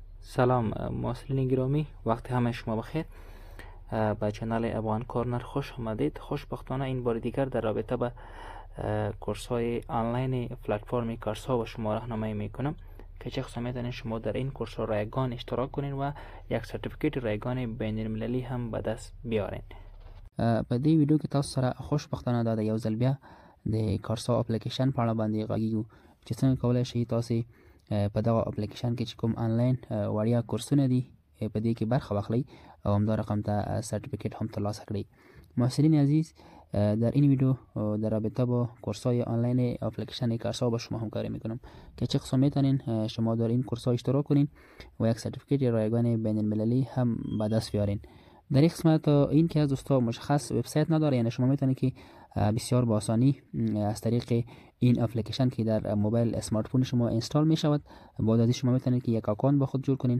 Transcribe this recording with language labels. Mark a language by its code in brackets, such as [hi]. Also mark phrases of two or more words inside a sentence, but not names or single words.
[fa] سلام محسنین گرامی، وقت همه شما بخیر. به چنل ابوان کورنر خوش آمدید. خوشبختانه این بار دیگر در رابطه به کورس های آنلاین پلتفرم کارسا و شما راهنمایی میکنم که چه قسم میتونید شما در این کورس ها رایگان اشتراک کنین و یک سرتیفیکیت رایگان بین المللی هم به دست بیارین. [ps] په دې ویډیو کې تاسو سره خوشبختانه د یو ځل بیا د کارسا اپلیکیشن په اړه باندې غږیږو چې څنګه کولای شئ تاسو په دغه اپلیکیشن کې چې کوم آنلاین وړیا کورسونه دي په دې کې برخه واخلئ او همدا رقم ته سرتیفیکیت هم ترلاسه کړئ. [fa] محسنین عزیز، در این ویدیو در رابطه با کورس‌های آنلاین اپلیکیشن کارسا با شما همکاری میکنم که چه قسم میتونین شما در این کورس‌ها اشتراک کنین و یک سرتیفیکیت رایگان بین المللی هم به دست بیارین. در این قسمت این که از دوستا مشخص وبسایت نداره، یعنی شما میتونید که بسیار با آسانی از طریق این اپلیکیشن که در موبایل اسمارت فون شما اینستال می شود، بعد از شما میتونید که یک اکانت با خود جور کنین.